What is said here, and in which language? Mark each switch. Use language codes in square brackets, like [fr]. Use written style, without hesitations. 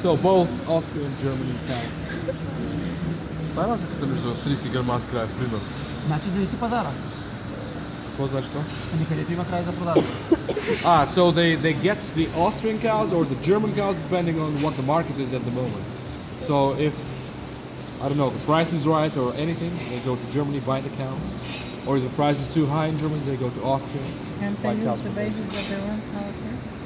[en] So both Austria and Germany cows. [bg] Това е разликата между австрийски и германски крави, примерно. Значи зависи пазара. Какво значи това? Ами където има крави за продажа. [en] So they get the Austrian cows or the German cows depending on what the market is at the moment. So if, I don't know, the price is right or anything, they go to Germany, buy the cows. Or if the price is too high in Germany, they go to Austria, Can't buy they cows. use the babies of their own cows here?